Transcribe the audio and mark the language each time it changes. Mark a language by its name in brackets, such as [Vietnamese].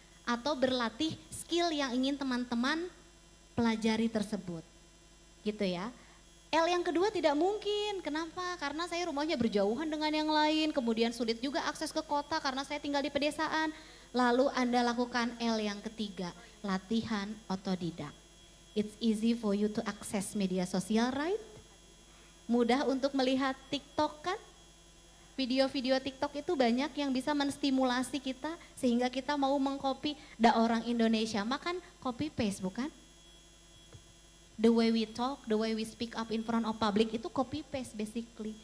[Indonesian] Atau berlatih skill yang ingin teman-teman pelajari tersebut. Gitu ya. L yang kedua tidak mungkin, kenapa? Karena saya rumahnya berjauhan dengan yang lain, kemudian sulit juga akses ke kota karena saya tinggal di pedesaan. Lalu Anda lakukan L yang ketiga, latihan otodidak. [English] It's easy for you to access media sosial, right? [Indonesian] Mudah untuk melihat TikTok kan? Video-video TikTok itu banyak yang bisa menstimulasi kita sehingga kita mau mengcopy orang Indonesia. Makan copy paste bukan? [English] The way we talk, the way we speak up in front of public itu copy paste basically.